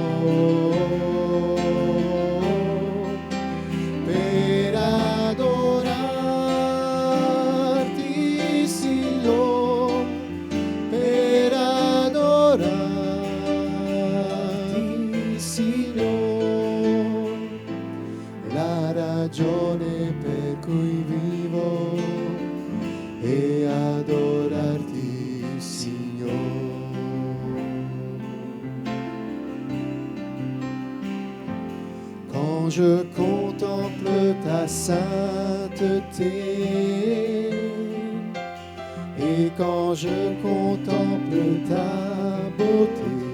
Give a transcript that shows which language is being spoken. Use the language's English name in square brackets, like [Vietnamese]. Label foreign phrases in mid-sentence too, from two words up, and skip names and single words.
[Italian] Per adorarti, Signore, per adorarti, Signore, la ragione per cui vivo è adorarti, Signore. [French] Quand je contemple ta sainteté et quand je contemple ta beauté